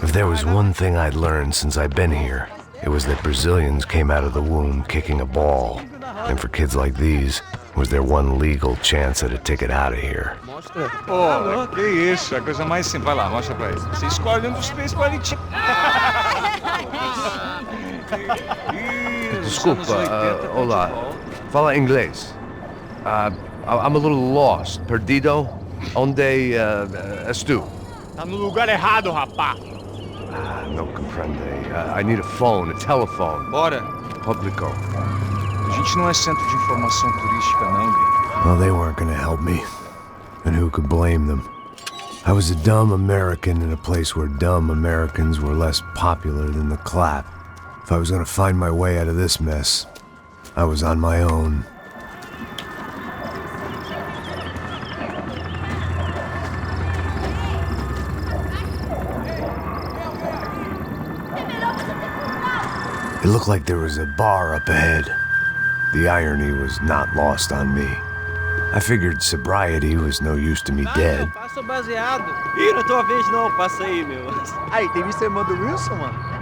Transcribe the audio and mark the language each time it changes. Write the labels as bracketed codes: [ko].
[en] If there was one thing I'd learned since I'd been here, it was that Brazilians came out of the womb kicking a ball. And for kids like these, it was their one legal chance at a ticket out of here. [pt] Pô, que isso, é a coisa mais simples. Vai lá, mostra pra ele. Você escolhe um dos três qualities. Desculpa, olá. Fala inglês. [en] I'm a little lost. [pt] Perdido? Onde és tu? Tá no lugar errado, rapá. Não compreende. [en] I need a phone, a telephone. [pt] Bora. Publico. A gente não é centro de informação turística, não, gringo. [en] Well, they weren't gonna help me. And who could blame them? I was a dumb American in a place where dumb Americans were less popular than the clap. If I was gonna find my way out of this mess, I was on my own. It looked like there was a bar up ahead. The irony was not lost on me. I figured sobriety was no use to me dead. [pt] Passa o baseado. Ih, não é tua vez não, passa aí, meu. Aí, tem visto a irmã do Wilson, mano?